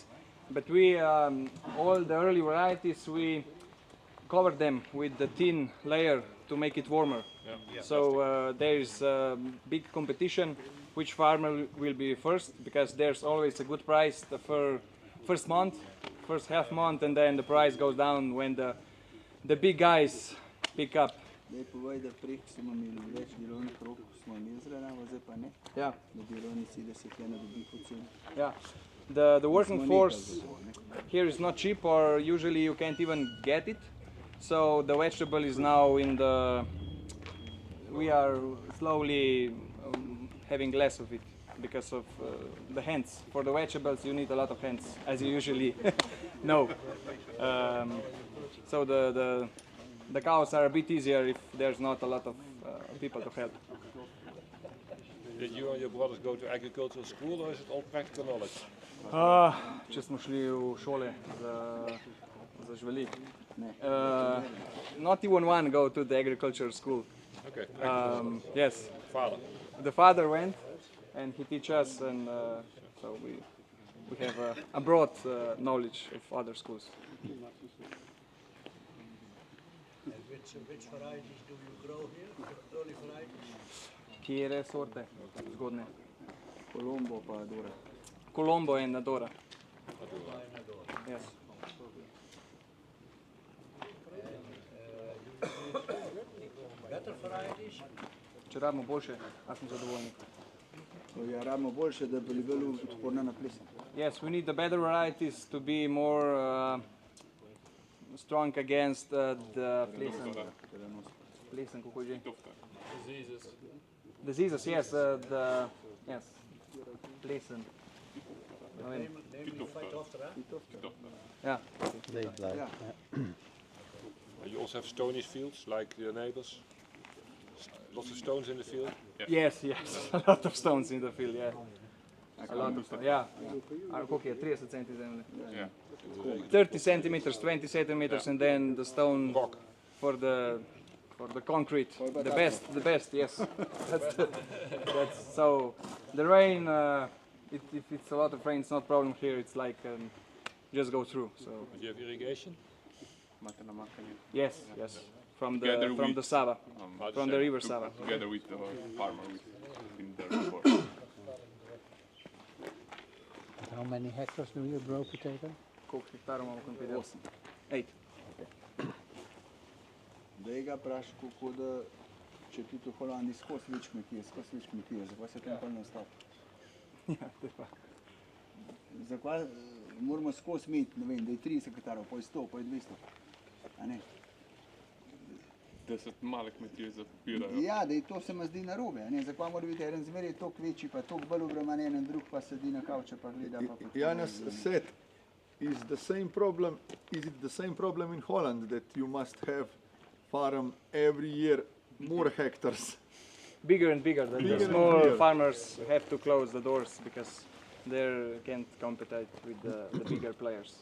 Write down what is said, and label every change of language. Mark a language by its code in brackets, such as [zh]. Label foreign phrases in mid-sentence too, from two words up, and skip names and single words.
[en] But we all the early varieties we cover them with the thin layer to make it warmer. Yeah. So there is big competition which farmer will be first, because there's always a good price the first half month, and then the price goes down when the big guys pick up. [sl] Zdaj povej, da prek smo imeli več delovnih rok, smo imeli zraven, zdaj pa ne. [en] Yeah, [sl] Da delovnici, da se kaj ne dobi poceni. [en] yeah. The working force here is not cheap, or usually you can't even get it. So the vegetable is now we are slowly having less of it because of the hands. For the vegetables you need a lot of hands, as you usually know. So the cows are a bit easier if there's not a lot of people to help. Did you and your brothers go to agricultural school, or is it all practical knowledge? [sl] Če smo šli v šole za živali. [en] Not even one go to the agriculture school. Okay. Yes, Father. the father went and he teach us, and so we have a broad knowledge of other schools. Which varieties do you grow here? Early varieties? [sl] Kjere sorte zgodne? Colombo pa Dora. [en] Colombo and Adora. Yes. Better varieties? [sl] Če rabimo boljše, a smo zadovoljni. Ja, rabimo boljše, da bi bili odporni na plesen. [en] Yes, we need the better varieties to be more strong against the plesen, [sl] kako že? [en] Diseases, yes, yes, plesen. Name you fight after, huh? Yeah. [sl] Ja. [en] You also have stony fields like your neighbors. Lots of stones in the field. Yes, yes, a lot of stones in the field, yeah. A lot of stones, yeah. [sl] Koliko je, 30 centi zemlje? [en] Yeah. 30 centimeters, 20 centimeters, and then the stone Rock. for the concrete. The best, yes. That's so. The rain, if it's a lot of rain, it's not problem here. It's like just go through. So But you have irrigation. yes, yes. From Together the with- Sava, How to from say, the river to- Sava. Together with the farmer who's been there before. How many hectares do you grow potato? [sl] Koliko hektara imamo komplet? 8. Da ga vprašaj, kako da, če ti v Holandiji skozi več kmetije, zakaj se tam pol ne ustavi? Ja, to je pa. Zakaj moramo skozi imeti, ne vem, da je 30 hektarov, pa je 100, pa je 200. A ne? 10 male kmetije zapirajo. Ja, da je to se mi zdi narobe, a ne? Zakaj mora biti eden zmeraj toliko večji, pa toliko bolj obremenjen, en drug pa sedi na kavče pa gleda. Pa [en] Janis said, is it the same problem in Holland that you must have farm every year more hectares? Bigger and bigger. The Bigger and small bigger. farmers have to close the doors because they can't compete with the bigger players.